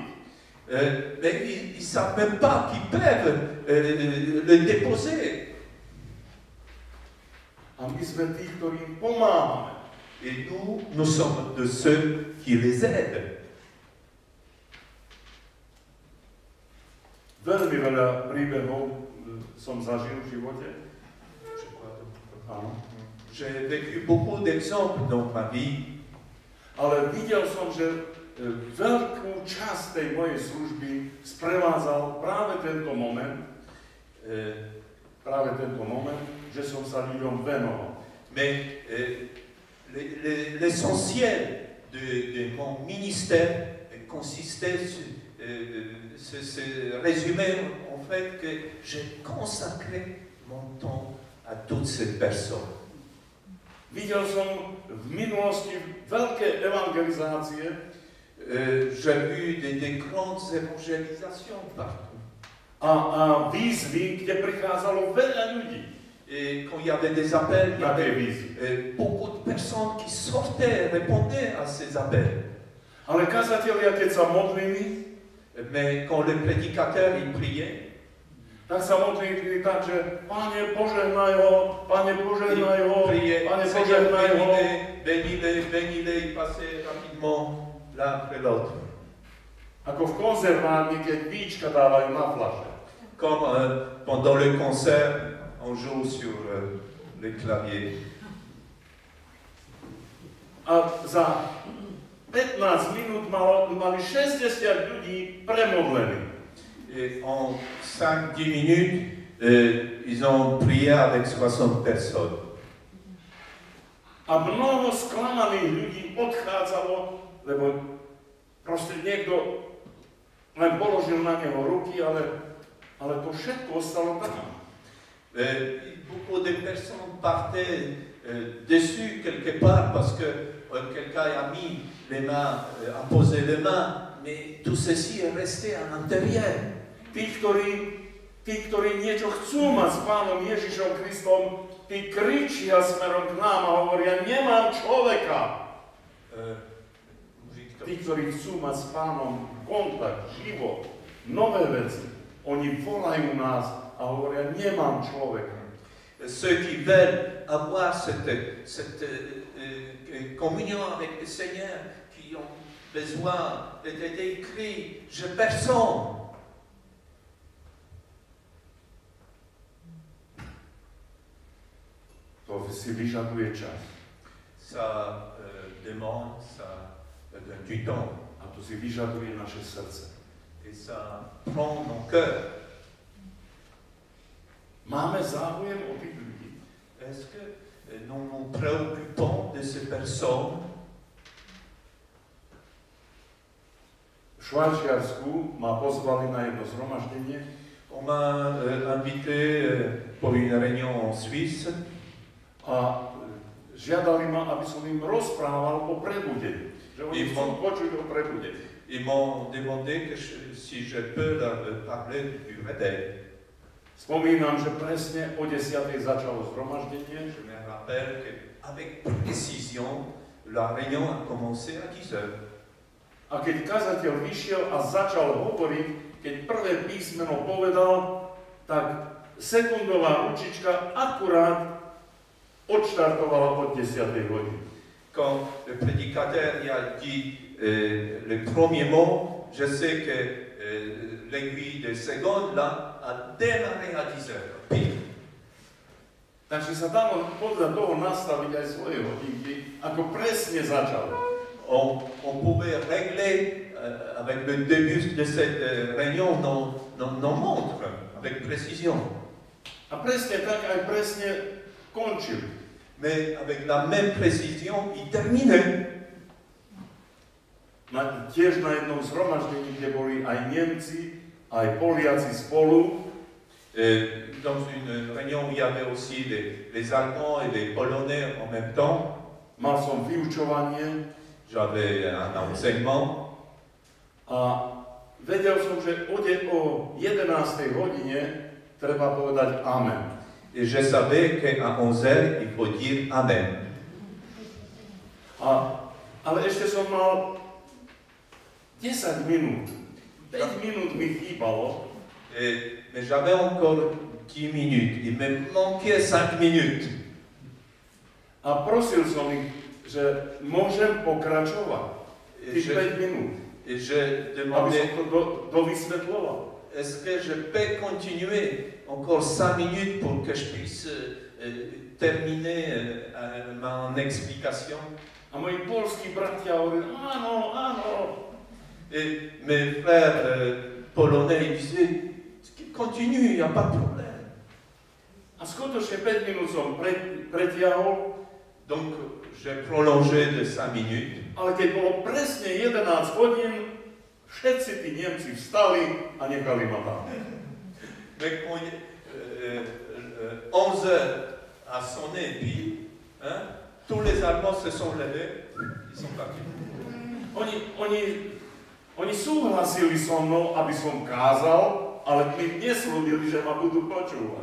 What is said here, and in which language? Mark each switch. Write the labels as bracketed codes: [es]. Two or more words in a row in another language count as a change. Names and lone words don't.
[fr] Mais ils savent même pas qu'ils peuvent le déposer. [sk] A my sme tí, ktorí im pomáhame. [fr] Et nous sommes de ceux qui les aident. [sk] Veľmi veľa príbehov som zažil v živote. Áno. [fr] J'ai vécu beaucoup d'exemples dans ma vie. [sk] Ale videl som, že veľkú časť tej mojej služby sprevádzal práve tento moment, že som sa ľuďom venoval. [fr] Mais l'essentiel de mon ministère consistait, se résumait en fait que j'ai consacré mon temps à toutes ces personnes. [sk] Videl som v minulosti veľké evangelizácie. [fr] J'ai vu des grandes évangélisations partout. [sk] A výzvy, kde prichádzalo veľa ľudí. [fr] Et quand il y avait des appels, il y [sk] Na tie [fr] avait [sk] výzvy. [fr] beaucoup de personnes qui sortaient, répondaient à ces appels. [sk] Ale kazatelia, keď sa modlili, [fr] Mais quand le prédicateur il priait, [sk] tak sa modlili tak, že Pane, požehnaj ho, Pane, požehnaj ho, [fr] priait, [sk] Pane, [fr] Seigneur, [sk] požehnaj ho. [fr] bénis-les, il passait rapidement l'un après l'autre. [sk] Ako v konzervárni, keď víčka dávajú na fľaše. [fr] Comme pendant le concert, on joue sur le clavier. [sk] A za 15 minút mali 60 ľudí premodlených. [fr] Et en 5-10 minutes, ils ont prié avec 60 personnes. [sk] A mnoho sklamaných ľudí odchádzalo, lebo proste niekto len položil na neho ruky, ale to všetko ostalo tam. [fr] Beaucoup de personnes partaient déçues quelque part parce que quelqu'un a mis les mains, a posé les mains, mais tout ceci est resté à l'intérieur. [sk] Tí, ktorí niečo chcú mať s Pánom Ježišom Kristom, tí kričia smerom k nám a hovoria, nemám človeka. Tí, ktorí chcú mať s Pánom kontakt, život, nové veci, oni volajú nás a hovoria, nemám človeka. [fr] Ceux qui veulent avoir cette communion avec le Seigneur, qui ont besoin d'être écrits, j'ai personne. [sk] To si vyžaduje čas. [fr] Ça demande du temps. [sk] A to si vyžaduje naše srdce. [fr] Et ça prend mon cœur. [sk] Máme záujem o tých ľudí? [fr] Est-ce que nous nous préoccupons de ces personnes? [sk] V Švajčiarsku ma pozvali na jedno zhromaždenie. [fr] On m'a invité pour une réunion en Suisse. [sk] A žiadali ma, aby som im rozprával o prebudení. Že oni chcú počuť o prebudení. [fr] Ils m'ont demandé si je peux leur parler du réveil. [sk] Spomínam, že presne o 10:00 začalo zhromaždenie. [fr] Je me rappelle qu'avec précision, la réunion a commencé à 10 heures. [sk] A keď kazateľ vyšiel a začal hovoriť, keď prvé písmeno povedal, tak sekundová ručička akurát odštartovala od 10. hodiny. [fr] Quand le prédicateur y a dit le premier mot, je sais que l'aiguille de seconde là a démarré à 10 heures. Pile. [sk] Takže sa dalo podľa toho nastaviť aj svoje hodinky, ako presne začal. [fr] On pouvait régler avec le début de cette réunion nos montres, avec précision. [sk] A presne tak aj presne končil. [fr] Mais avec la même précision, il terminait. [sk] Tiež na jednom zhromaždení, kde boli aj Nemci, aj Poliaci spolu. [fr] Dans une réunion où il y avait aussi les Allemands et les Polonais en même temps. [sk] Mal som vyučovanie. [fr] J'avais un enseignement. [sk] A vedel som, že o 11. hodine treba povedať amen. [fr] Et je savais qu'à 11h, il faut dire Amen. [sk] Ale ešte som mal 10 minút. 5 minút mi chýbalo. [fr] Mais j'avais encore 10 minutes. Il me manquait 5 minutes. [sk] A prosil som ich, že môžem pokračovať. Tých 5 minút. [fr] Et je [sk] Aby [fr] demandais, [sk] som to dovysvetľoval. [fr] est-ce que je peux continuer encore 5 minutes pour que je puisse terminer mon explication? [sk] A moji polskí bratia hovorili, áno, áno. [fr] Et mes frères polonais ils disaient, continue, il n'y a pas de problème. [sk] A skutočne 5 minút som pretiahol. [fr] Donc j'ai prolongé de 5 minutes. [sk] Ale keď bolo presne 11 hodín, všetci tí Nemci vstali a nechali ma tam. [fr] Mais quand 11 heures a sonné pile, hein, tous les Allemands se sont levés, ils sont partis. [sk] Oni súhlasili so mnou, aby som kázal, ale mi neslúbili, že ma budú počúvať.